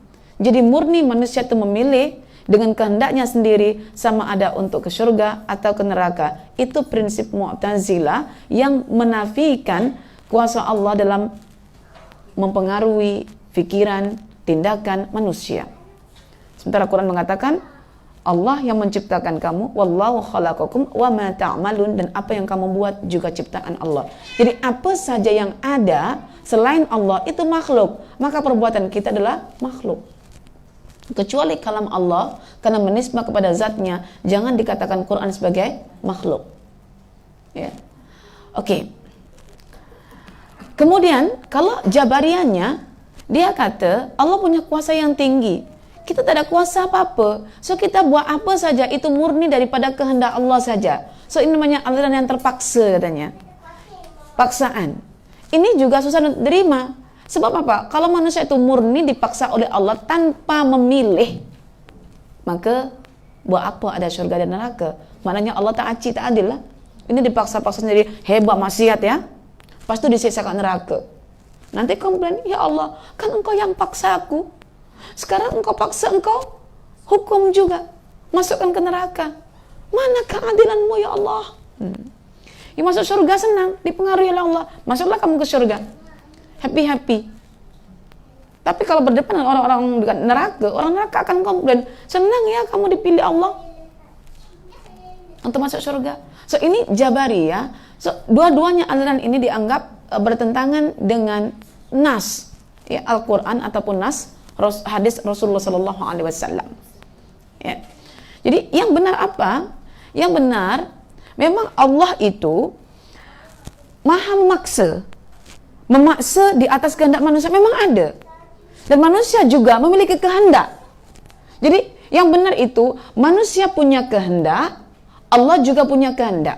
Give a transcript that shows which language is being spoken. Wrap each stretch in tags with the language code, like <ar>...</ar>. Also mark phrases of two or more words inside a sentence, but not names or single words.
<ms>Jadi murni manusia itu memilih dengan kehendaknya sendiri, sama ada untuk ke syurga atau ke neraka. Itu prinsip Mu'tazilah yang menafikan kuasa Allah dalam mempengaruhi pikiran, tindakan manusia. Sementara Quran mengatakan, Allah yang menciptakan kamu,</ms> <ar>والله خلقكم وما تعملون,</ar> <ms>dan apa yang kamu buat juga ciptaan Allah. Jadi apa saja yang ada selain Allah itu makhluk, maka perbuatan kita adalah makhluk. Kecuali kalam Allah, karena menisbah kepada zatnya, jangan dikatakan Quran sebagai makhluk. Ya. Oke. Kemudian kalau Jabariyahnya, dia kata Allah punya kuasa yang tinggi, kita tak ada kuasa apa-apa, so kita buat apa saja itu murni daripada kehendak Allah saja. So ini namanya aliran yang terpaksa, katanya. Paksaan. Ini juga susah untuk diterima. Sebab apa? Kalau manusia itu murni dipaksa oleh Allah tanpa memilih, maka buat apa ada syurga dan neraka? Maknanya Allah tak aci, tak adil lah. Ini dipaksa-paksa sendiri, hebat maksiat ya, lepas itu disiksa ke neraka. Nanti komplain,</ms> <ar>يا الله,</ar> <ms>kan engkau yang paksa aku, sekarang engkau paksa, engkau hukum juga, masukkan ke neraka. Mana keadilanmu</ms> <ar>يا الله?</ar> <ms>Yang masuk surga senang, dipengaruhi oleh Allah, masuklah kamu ke surga, happy-happy. Tapi kalau berdepan dengan orang-orang dekat neraka, orang neraka akan komplain, senang ya kamu dipilih Allah untuk masuk surga. So ini Jabariyah. So dua-duanya aliran ini dianggap bertentangan dengan nas, ya, Al-Quran ataupun nas hadis Rasulullah</ms> <ar>صلى الله عليه وسلم.</ar> <ms>Ya. Jadi yang benar apa? Yang benar memang Allah itu maha memaksa di atas kehendak manusia, memang ada. Dan manusia juga memiliki kehendak. Jadi yang benar itu manusia punya kehendak, Allah juga punya kehendak.</ms>